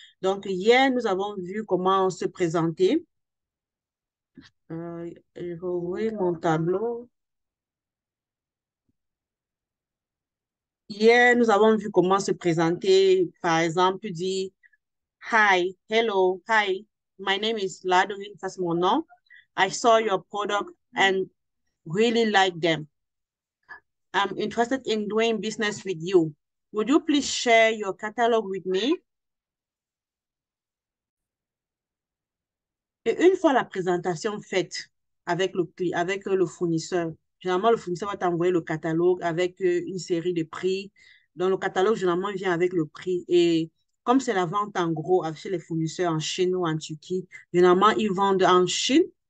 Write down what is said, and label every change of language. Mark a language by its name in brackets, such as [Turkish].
[French] Donc, hier, nous avons vu comment se présenter. Je vais ouvrir mon tableau. Hier, nous avons vu comment se présenter. Par exemple, dire [English] Hi, hello, hi, my name is Ladwin, [French] ça c'est mon nom. [English] I saw your product and really like them. I'm interested in doing business with you. Would you please share your catalog with me? [French] Et une fois la présentation faite avec le fournisseur, généralement le fournisseur va t'envoyer le catalogue avec une série de prix. Donc le catalogue, généralement, vient avec le prix. Et comme c'est la vente en gros chez les fournisseurs en Chine ou en Turquie, généralement, ils vendent en Chine.